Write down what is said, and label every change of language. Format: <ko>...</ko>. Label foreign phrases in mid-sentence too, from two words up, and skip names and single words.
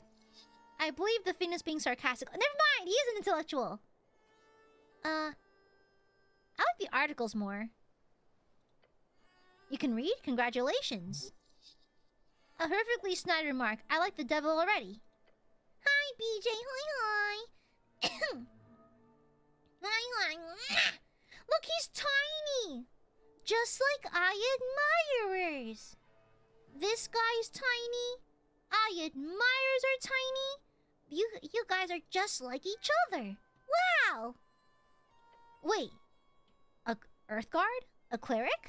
<en>I believe the fiend is being sarcastic. Never mind. He is an intellectual. I like the articles more. You can read? Congratulations. A perfectly snide remark. I like the devil already. Hi, BJ. Hi, hi. Hi, hi. Look, he's tiny. Just like Aiadmirers. This guy's tiny. Aiadmirers are tiny. You guys are just like each other. Wow. Wait. A Earth Guard? A cleric?</en>